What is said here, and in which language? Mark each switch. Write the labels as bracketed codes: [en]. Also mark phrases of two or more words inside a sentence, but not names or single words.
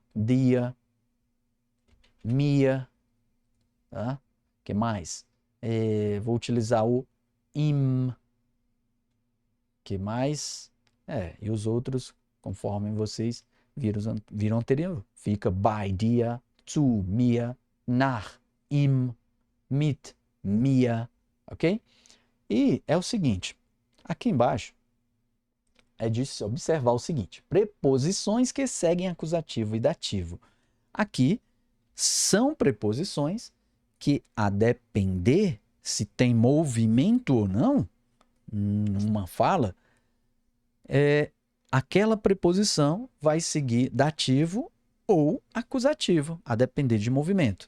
[pt] Dia, Mia, tá? Que mais? Vou utilizar o im. Que mais? E os outros, conforme vocês viram anterior. [de] Fica bei dir, zu mir, nach ihm, mit mir, [pt] ok? E é o seguinte, aqui embaixo é de se observar o seguinte, preposições que seguem acusativo e dativo. Aqui são preposições que, a depender se tem movimento ou não, numa fala, aquela preposição vai seguir dativo ou acusativo, a depender de movimento.